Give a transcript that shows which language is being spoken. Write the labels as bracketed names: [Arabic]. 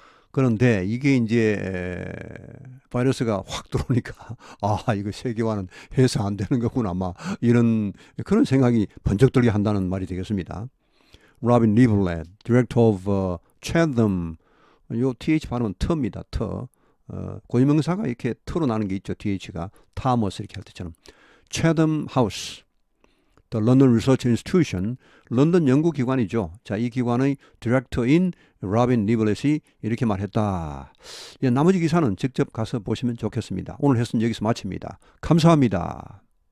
[Korean] 그런데 이게 이제 바이러스가 확 들어오니까 이거 세계화는 해서 안 되는 거구나, 이런 그런 생각이 번쩍 들게 한다는 말이 되겠습니다. [English] Robin Liverland, Director of Chatham. [Korean] 요 TH 발음은 터입니다. 터. 고유명사가 이렇게 터로 나는 게 있죠. TH가 타머스 이렇게 할 때처럼. [English] Chatham House, The London Research Institution, [Korean] 런던 연구기관이죠. 자, 이 기관의 디렉터인 로빈 리블렛이 이렇게 말했다. 나머지 기사는 직접 가서 보시면 좋겠습니다. 오늘 레슨 여기서 마칩니다. 감사합니다.